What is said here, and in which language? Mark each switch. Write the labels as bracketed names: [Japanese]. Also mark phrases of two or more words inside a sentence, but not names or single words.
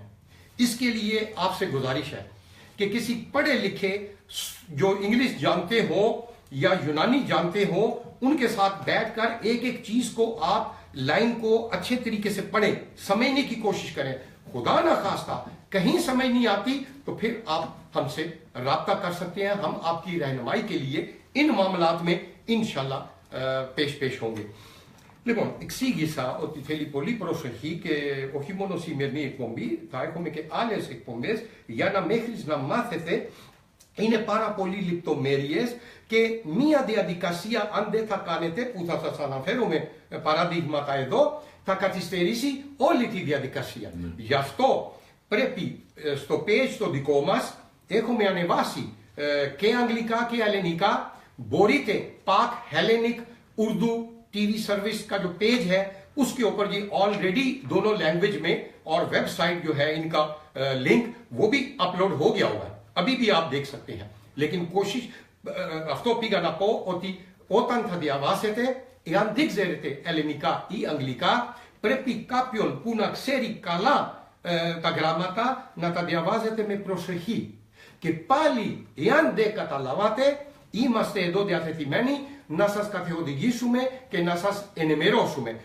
[Urdu] اس کے لیے آپ سے گزارش ہے کہ کسی پڑھے لکھے جو انگلش جانتے ہو یا یونانی جانتے ہو، ان کے ساتھ بیٹھ کر ایک ایک چیز کو آپ لائن کو اچھے طریقے سے پڑھیں، سمجھنے کی کوشش کریں. خدا نہ خواستہ کہیں سمجھ نہیں آتی تو پھر آپ ہم سے رابطہ کر سکتے ہیں، ہم آپ کی رہنمائی کے لیے ان معاملات میں [Arabic] إن شاء الله [Urdu] پیش ہوں گے. [Greek] Λοιπόν, εξήγησα ότι θέλει πολύ προσοχή και όχι μόνο σημερινή εκπομπή, θα έχουμε και άλλες εκπομπές για να μέχρι να μάθετε. Είναι πάρα πολύ λεπτομέρειες και μία διαδικασία, αν δεν θα κάνετε, που θα σας αναφέρουμε παραδείγματα εδώ, θα καθυστερήσει όλη τη διαδικασία. Γι' αυτό πρέπει στο page το δικό μας έχουμε ανεβάσει και αγγλικά και ελληνικά. [Urdu] Μπορείτε PAK Hellenic Urdu TV سروس کا جو پیج ہے اس کے اوپر جی آل ریڈی دونوں لینگویج میں اور ویب سائٹ جو ہے ان کا لنک وہ بھی اپلوڈ ہو گیا ہوا ہے، ابھی بھی آپ دیکھ سکتے ہیں. لیکن کوشش [Greek] αυτό πήγα να πω ότι όταν θα διαβάσετε, εάν δεν ξέρετε ελληνικά ή αγγλικά, πρέπει κάποιον που να ξέρει καλά τα γράμματα να τα διαβάζετε με προσοχή. Και πάλι, εάν δεν καταλάβατε, είμαστε εδώ διαθετημένοι να σας καθοδηγήσουμε και να σας ενημερώσουμε.